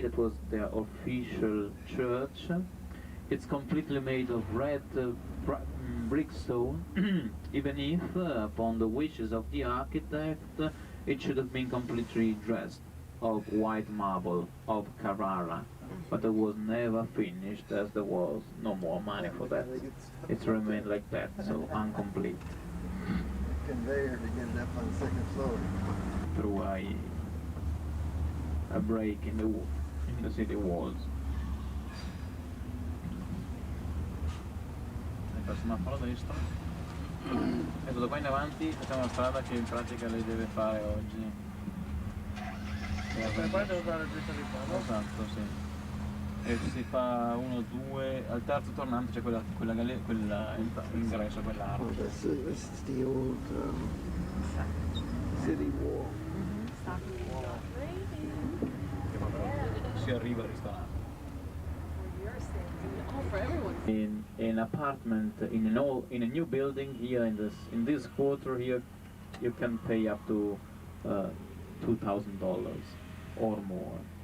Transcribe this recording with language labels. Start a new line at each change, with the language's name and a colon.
English: That was their official church. It's completely made of red brickstone, even if, upon the wishes of the architect, it should have been completely dressed of white marble of Carrara, but it was never finished as there was no more money for that. It remained like that, so incomplete. Conveyor to get it up on the second floor. Through a break in the city walls.
Italian: Semaforo destro e da qua in avanti facciamo la strada che in pratica lei deve fare oggi. E poi devo fare dritta di qua. Esatto, sì. E si fa 1, 2, al terzo tornante c'è quella ingresso, quell'arco.
English: Oh, this is the old city wall.
Italian: Si arriva al ristorante.
English: For everyone. In an apartment in a new building here in this quarter here, you can pay up to $2,000 or more.